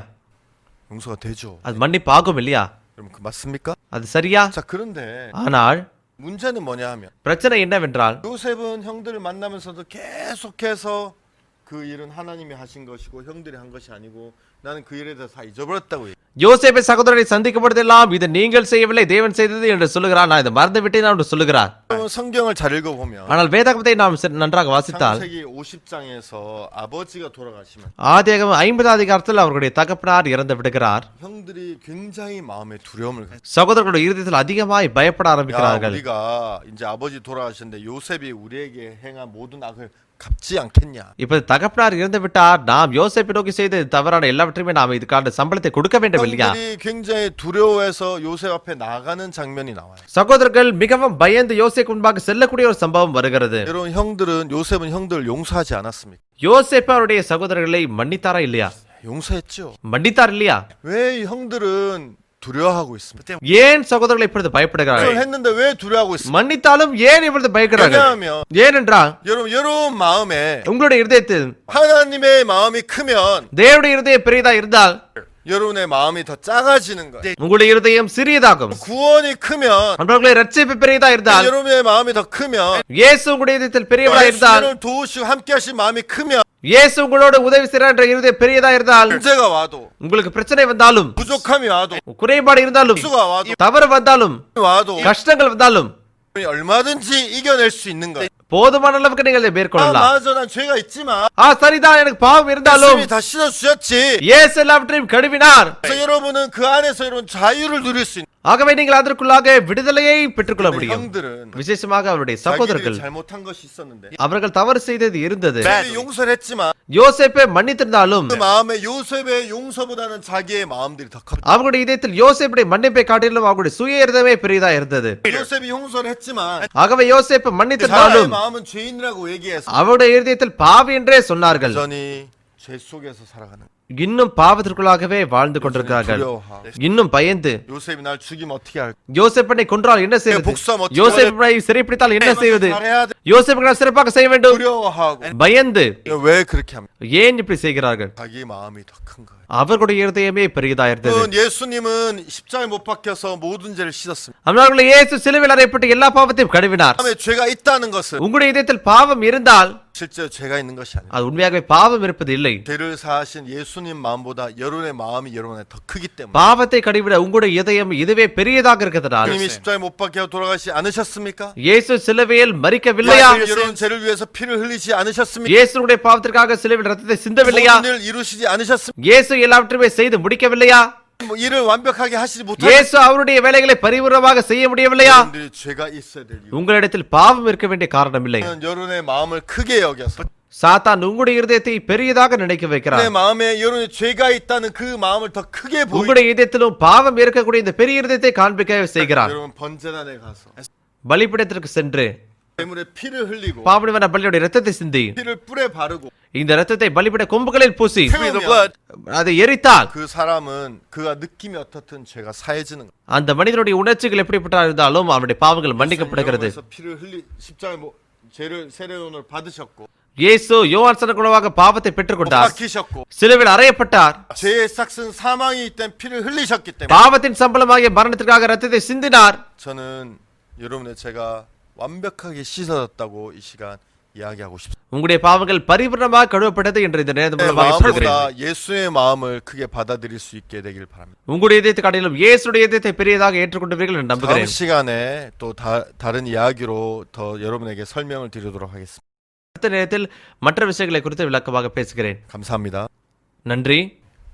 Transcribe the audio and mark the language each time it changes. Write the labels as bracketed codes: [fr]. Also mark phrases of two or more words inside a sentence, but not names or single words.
[ko] 용서가 되죠. [ta] அது மன்னிப்பு ஆகும் இல்லையா? [ko] 여러분 그 맞습니까? [ta] அது சரியா? [ko] 자 그런데 [ta] ஆனால் [ko] 문제는 뭐냐 하면 [ta] பிரச்சனை என்னவென்றால், [ko] 요셉은 형들을 만나면서도 계속해서 그 일은 하나님이 하신 것이고 형들이 한 것이 아니고 나는 그 일에 대해서 다 잊어버렸다고. [ta] யோசேப்பை சகோதரரை சந்திக்கும் பொழுதெல்லாம் இது நீங்கள் செய்யவில்லை, தேவன் செய்தது என்று சொல்லுகிறார். நான் இதை மறந்து விட்டேன் என்று சொல்லுகிறார். [ko] 성경을 잘 읽어보면 [ta] ஆனால் வேதாகமத்தை நாம் நன்றாக வாசித்தால், [ko] 창세기 50장에서 아버지가 돌아가시면 [ta] ஆதியாகமம் 50வது அதிகாரத்தில் அவர்களுடைய தகப்பனார் இறந்து விடுகிறார். [ko] 형들이 굉장히 마음에 두려움을 가지고 [ta] சகோதரர்களுடைய இருதயத்தில் அதிகமாய் பயப்பட ஆரம்பிக்கிறார்கள். [ko] 우리가 이제 아버지 돌아가셨는데 요셉이 우리에게 행한 모든 악을 갚지 않겠냐? [ta] இப்ப தகப்பனார் இறந்து விட்டார், நாம் யோசேப்பை நோக்கி செய்த தவறான எல்லாவற்றையுமே நாம் இதுக்கான சம்பளத்தை கொடுக்க வேண்டும் இல்லையா? [ko] 형들이 굉장히 두려워해서 요셉 앞에 나가는 장면이 나와요. [ta] சகோதரர்கள் மிகவும் பயந்து யோசேப்பு முன்பாக செல்லக்கூடிய ஒரு சம்பவம் வருகிறது. [ko] 여러분 요셉은 형들을 용서하지 않았습니까? [ta] யோசேப்பு அவருடைய சகோதரர்களை மன்னித்தாரா இல்லையா? [ko] 용서했죠. [ta] மன்னித்தார் இல்லையா? [ko] 왜 형들은 두려워하고 있습니다. [ta] ஏன் சகோதரர்கள் இப்பொழுது பயப்படுகிறார்கள்? [ko] 그걸 했는데 왜 두려워하고 있습니까? [ta] மன்னித்தாலும் ஏன் இப்பொழுது பயப்படுகிறார்கள்? [ko] 왜냐하면 [ta] ஏனென்றால் [ko] 여러분 마음에 [ta] உங்களுடைய இருதயத்தில் [ko] 하나님의 마음이 크면 [ta] தேவனுடைய இருதயம் பெரியதா இருந்தால் [ko] 여러분의 마음이 더 작아지는 거예요. [ta] உங்களுடைய இருதயம் சிறியதாகும். [ko] 구원이 크면 [ta] அன்பர்களே, ரட்சிப்பு பெரியதா இருந்தால், [ko] 여러분의 마음이 더 크면 [ta] இயேசு உங்களுடைய இதயத்தில் பெரியவரா இருந்தால், [ko] 예수님을 도우시고 함께 하신 마음이 크면 [ta] இயேசு உங்களோடு உதவி செய்கிறார் என்ற இருதயம் பெரியதா இருந்தால், [ko] 문제가 와도 [ta] உங்களுக்கு பிரச்சனை வந்தாலும், [ko] 부족함이 와도 [ta] குறைபாடு இருந்தாலும், [ko] 수가 와도 [ta] தவறு வந்தாலும், [ko] 와도 [ta] கஷ்டங்கள் வந்தாலும் [ko] 얼마든지 이겨낼 수 있는 거예요. [ta] போதுமான அளவுக்கு நீங்கள் இதை மேற்கொள்ளலாம். [ko] 맞아 난 죄가 있지만 [ta] சரிதான், எனக்கு பாவம் இருந்தாலும் [ko] 예수님이 다 씻어주셨지. [ta] இயேசு எல்லாவற்றையும் கழுவினார். [ko] 그래서 여러분은 그 안에서 여러분 자유를 누릴 수 있는 [ta] ஆகவே நீங்கள் அதற்குள்ளாக விடுதலையை பெற்றுக்கொள்ள முடியும். [ko] 형들은 [ta] விசேஷமாக அவருடைய [ko] 자기들이 [ta] சகோதரர்கள் [ko] 잘못한 것이 있었는데 [ta] அவர்கள் தவறு செய்தது இருந்தது. [ko] 요셉이 용서를 했지만 [ta] யோசேப்பை மன்னித்திருந்தாலும் [ko] 그 마음에 요셉의 용서보다는 자기의 마음들이 더 컸다. [ta] அவர்களுடைய இதயத்தில் யோசேப்புடைய மன்னிப்பை காட்டிலும் அவர்களுடைய சுய இருதயமே பெரிதா இருந்தது. [ko] 요셉이 용서를 했지만 [ta] ஆகவே யோசேப்பு [ko] 자기의 [ta] மன்னித்திருந்தாலும் [ko] 마음은 죄인이라고 얘기해서 [ta] அவருடைய இருதயத்தில் பாவி என்றே சொன்னார்கள். [ko] 여전히 죄 속에서 살아가는 [ta] இன்னும் பாவத்திற்குள்ளாகவே வாழ்ந்து கொண்டிருக்கிறார்கள். [ko] 두려워하고 [ta] இன்னும் பயந்து [ko] 요셉이 날 죽이면 어떻게 할까? [ta] யோசேப்பனை கொன்றால் என்ன செய்வது? [ko] 복수하면 어떻게 [ta] யோசேப்பை சிறைப்பிடித்தால் என்ன செய்வது? [ko] 잘해야 돼. [ta] யோசேப்பை சிறப்பாக செய்ய வேண்டும். [ko] 두려워하고 [ta] பயந்து [ko] 왜 그렇게 합니까? [ta] ஏன் இப்படி செய்கிறார்கள்? [ko] 자기 마음이 더 큰 거예요. [ta] அவர்களுடைய இருதயமே பெரியதா இருந்தது. [ko] 예수님은 십자가에 못 박혀서 모든 죄를 씻었습니다. [ta] அவர்கள் இயேசு சிலுவையில் அறையப்பட்டு எல்லா பாவத்தையும் கழுவினார். [ko] 다음에 죄가 있다는 것은 [ta] உங்களுடைய இதயத்தில் பாவம் இருந்தால் [ko] 실제 죄가 있는 것이 아니에요. [ta] அது உண்மையாகவே பாவம் இருப்பது இல்லை. [ko] 죄를 사하신 예수님 마음보다 여러분의 마음이 여러분의 더 크기 때문에. [ta] பாவத்தை கழுவிட உங்களுடைய இதயம் இதுவே பெரியதாக இருக்கிறதுனால் [ko] 주님이 십자가에 못 박혀 돌아가시지 않으셨습니까? [ta] இயேசு சிலுவையில் மரிக்கவில்லையா? [ko] 여러분 죄를 위해서 피를 흘리지 않으셨습니까? [ta] இயேசுடைய பாவத்திற்காக சிலுவையில் ரத்தத்தை சிந்தவில்லையா? [ko] 모든 일 이루시지 않으셨습니까? [ta] இயேசு எல்லாவற்றையுமே செய்து முடிக்கவில்லையா? [ko] 일을 완벽하게 하시지 못하셨습니까? [ta] இயேசு அவருடைய வேலைகளை பரிபூர்ணமாக செய்ய முடியவில்லையா? [ko] 여러분들이 죄가 있어야 될 이유. [ta] உங்களிடத்தில் பாவம் இருக்க வேண்டிய காரணம் இல்லை. [ko] 여러분의 마음을 크게 여겨서 [ta] சாத்தான் உங்களுடைய இருதயத்தை பெரியதாக நினைக்க [ko] 내 [ta] வைக்கிறார். [ko] 마음에 여러분의 죄가 있다는 그 마음을 더 크게 보이게 [ta] உங்களுடைய இதயத்திலும் பாவம் இருக்கக்கூடிய இந்த பெரிய இருதயத்தை காண்பிக்க செய்கிறார். [ko] 여러분 번제단에 가서 [ta] பலிபீடத்திற்கு சென்று [ko] 재물에 피를 흘리고 [ta] பாவனிவன பலியுடைய ரத்தத்தை சிந்தி [ko] 피를 뿔에 바르고 [ta] இந்த ரத்தத்தை பலிபீட கொம்புகளில் பூசி [ko] 태우면 [ta] அதை எரித்தால் [ko] 그 사람은 그가 느낌이 어떻든 죄가 사해지는 거예요. [ta] அந்த மனிதனுடைய உணர்ச்சிகள் எப்படிப்பட்ட இருந்தாலும் அவனுடைய பாவங்கள் மன்னிக்கப்படுகிறது. [ko] 여러분께서 피를 흘리 십자가에 죄를 세례온을 받으셨고 [ta] இயேசு யோவான் சனகுணவாக பாவத்தை பெற்றுக்கொண்டார். [ko] 박히셨고 [ta] சிலுவையில் அறையப்பட்டார். [ko] 죄의 싹슨 사망이 때문에 피를 흘리셨기 때문에 [ta] பாவத்தின் சம்பளமாகிய மரணத்திற்காக ரத்தத்தை சிந்தினார். [ko] 저는 여러분의 죄가 완벽하게 씻어졌다고 이 시간 이야기하고 싶습니다. [ta] உங்களுடைய பாவங்கள் பரிபூர்ணமாக கழுவப்பட்டது என்று இந்த நேரத்தின் மூலமாக சொல்கிறேன். [ko] 마음보다 예수의 마음을 크게 받아들일 수 있게 되길 바랍니다. [ta] உங்களுடைய இதயத்தை காட்டிலும் இயேசுடைய இதயத்தை பெரியதாக ஏற்றுக்கொண்டவர்கள் என்று [ko] 다음 [ta] நம்புகிறேன். [ko] 시간에 또 다른 이야기로 더 여러분에게 설명을 드리도록 하겠습니다. [ta] அடுத்த நேரத்தில் மற்ற விஷயங்களை குறித்து விளக்கமாக பேசுகிறேன். [ko] 감사합니다. [ta] நன்றி.